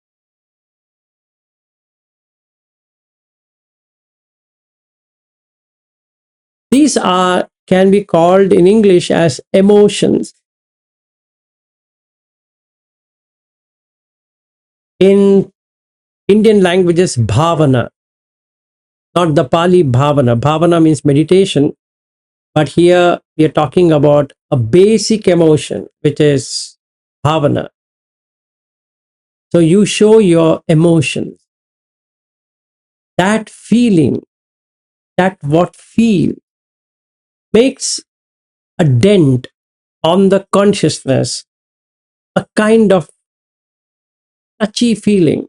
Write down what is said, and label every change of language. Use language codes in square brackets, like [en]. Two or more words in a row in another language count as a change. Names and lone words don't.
[en] These are can be called in English as emotions. In Indian languages, bhavana, not the Pali bhavana. Bhavana means meditation, but here we are talking about a basic emotion, which is bhavana. So you show your emotions, that feeling, that what feel makes a dent on the consciousness, a kind of touchy feeling.